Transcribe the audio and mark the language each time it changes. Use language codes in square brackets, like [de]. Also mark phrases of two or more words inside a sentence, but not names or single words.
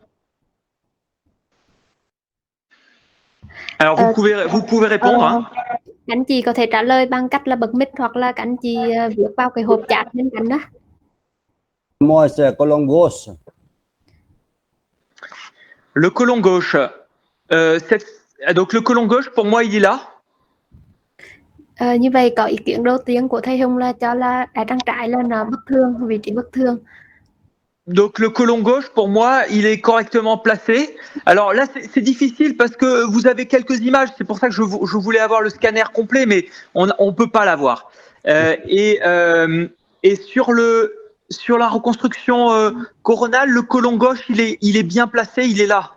[fr] Alors vous pouvez répondre. Hein. [vi] Các anh chị có thể trả lời bằng cách là bật mic hoặc là các anh chị viết vào cái hộp chat bên cạnh đó. [fr] Moi, c'est côlon gauche. Le côlon gauche. Donc le côlon gauche, pour moi, il est là. [vi] Như vậy có ý kiến đầu tiên của thầy Hùng là cho là đại tràng trái là nó bất thường, vị trí bất thường. [fr] Donc le côlon gauche, pour moi, il est correctement placé. Alors là, c'est difficile parce que vous avez quelques images. C'est pour ça que je voulais avoir le scanner complet, mais on peut pas l'avoir. Et sur la reconstruction coronale, le côlon gauche, il est bien placé, il est là.